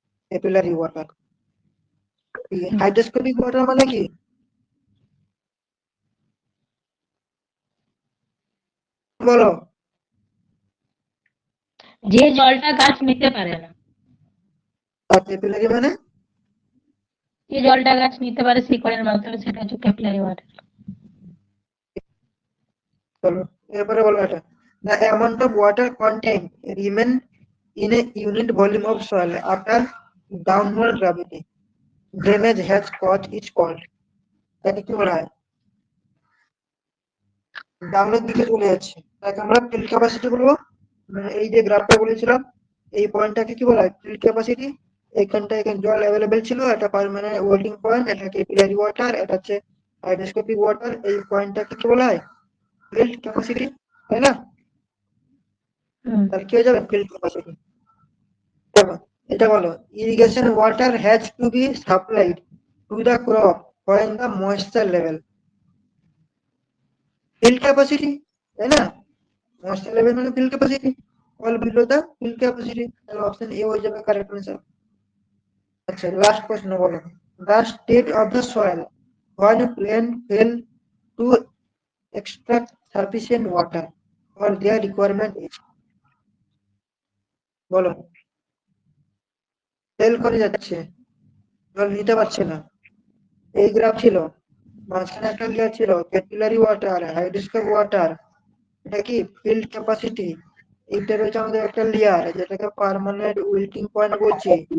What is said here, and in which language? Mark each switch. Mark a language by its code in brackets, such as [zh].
[bn] Capillary water. হাইড্রোস্কোপিক water মানে কি বলো? যে জলটা গাছ নিতে পারে না, আর ক্যাপিলারি মানে যে জলটা গাছ নিতে পারে শিকড়ের মাধ্যমে, সেটা হচ্ছে ক্যাপিলারি ওয়াটার। চলো এরপরে বলো এটা, [en] the amount of water contained remain in a unit volume of soil after downward gravity drainage has caused is called, [bn] তাকে কি বলা হয় ডাউনের দিকে চলে যাচ্ছে তাকে আমরা ফিল্ড ক্যাপাসিটি বলবো। মানে এই যে গ্রাফটা বলেছিলাম এই পয়েন্টটাকে কি বলা হয় ফিল্ড ক্যাপাসিটি। এখানটা এখানে জল অ্যাভেলেবেল ছিল, এটা মানে ওয়েটিং পয়েন্ট, এটা ক্যাপিলারি ওয়াটার, এটা হচ্ছে হাইড্রোস্কোপিক ওয়াটার। এই পয়েন্টটাকে কি বলা হয় ফিল্ড ক্যাপাসিটি, তাই না? তাহলে কি হয়ে যাবে ফিল্ড ক্যাপাসিটি। দেখো এটা বলো [en] irrigation water has to be supplied to the crop when the moisture level, field capacity, [bn] তাই না? moisture level মানে field capacity, [en] all below the field capacity, [bn] তাহলে অপশন এ হয়ে যাবে কারেক্ট আনসার। আচ্ছা লাস্ট প্রশ্ন বলো [en] the state of the soil when plant fail to extract sufficient water for their requirement is, [bn] বলো। ফেল করে যাচ্ছে, জল নিতে পারছে না, এই গ্রাফ ছিল, মাঝখানে একটা লেয়ার ছিল ক্যাপিলারি ওয়াটার, হাইড্রোস্কোপ ওয়াটার, এটা কি ফিল্ড ক্যাপাসিটি, এইটা রয়েছে আমাদের একটা লেয়ার যেটাকে পার্মানেন্ট উইল্টিং পয়েন্ট বলছি।